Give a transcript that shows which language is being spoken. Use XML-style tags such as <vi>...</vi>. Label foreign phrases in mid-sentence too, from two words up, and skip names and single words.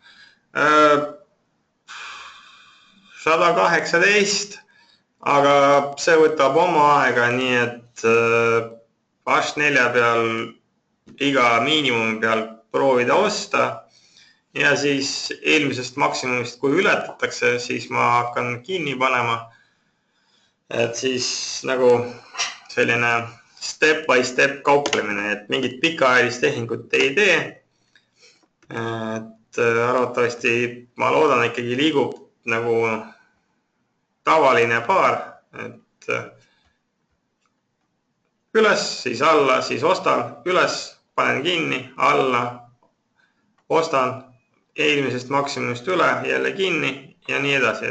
<et>118, aga see võtab oma aega, nii et H4 peal iga miinimumi peal proovida osta ja siis eelmisest maksimumist, kui ületatakse, siis ma hakkan kinni panema. Et siis nagu selline</et> <en>step by step</en> <et>kauplemine, et mingit pikaajalist tehingut ei tee. Et arvatavasti ma loodan ikkagi liigub nagu tavaline paar, et üles, siis alla, siis ostan, üles, panen kinni, alla, ostan, eelmisest maksimumist üle, jälle kinni ja nii edasi.</et>